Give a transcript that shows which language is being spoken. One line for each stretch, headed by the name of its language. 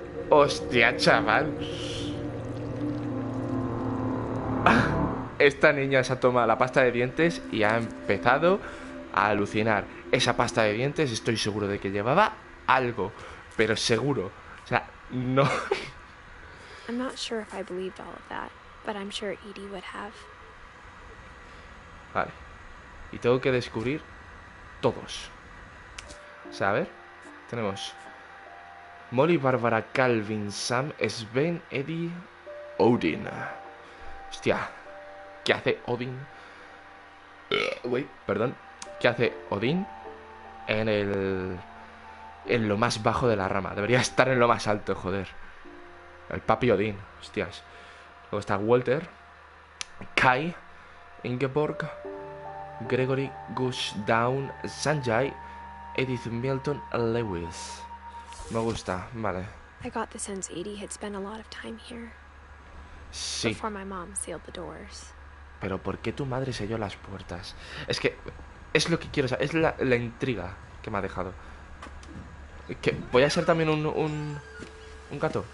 Spanish: Hostia, chaval. Esta niña se ha tomado la pasta de dientes y ha empezado a alucinar. Esa pasta de dientes estoy seguro de que llevaba algo, pero seguro. O sea, no.
English: I'm not sure if I believed all of that, but I'm sure Edie would have.
Spanish: Vale. Y tengo que descubrir todos. O sea, a ver. Tenemos Molly, Bárbara, Calvin, Sam, Sven, Eddie, Odin. Hostia. ¿Qué hace Odin? Uy, perdón. ¿Qué hace Odin en lo más bajo de la rama? Debería estar en lo más alto, joder. El papi Odin, hostias. Luego está Walter, Kai, Ingeborg, Gregory, Gush, Down, Sanjay, Edith, Milton, Lewis. Me gusta, vale.
English: I got the sense Edie had spent a lot of time here.
Spanish: Sí.
English: Before my mom sealed the doors.
Spanish: Pero ¿por qué tu madre selló las puertas? Es que es lo que quiero saber, es la intriga que me ha dejado. ¿Voy a ser también un gato?